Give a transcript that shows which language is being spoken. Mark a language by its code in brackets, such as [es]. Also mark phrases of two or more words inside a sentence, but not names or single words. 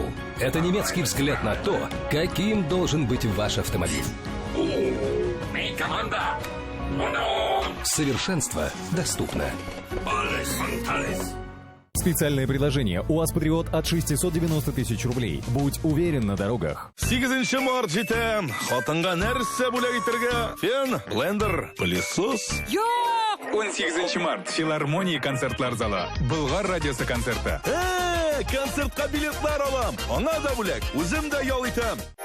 [ru] Это немецкий взгляд на то, каким должен быть ваш автомобиль. Совершенство доступно. Специальное предложение УАЗ «Патриот» от 690 тысяч рублей. Будь уверен на дорогах. [tt] 8 март жетем. Хотынга нәрсе бүләк итәргә? Фен, блендер, пылесос. 18 март. Филармония концертлар залы. Болгар радиосы концерты. Концертка билетлар алам. Аңа да бүләк. Үзем дә ял итәм.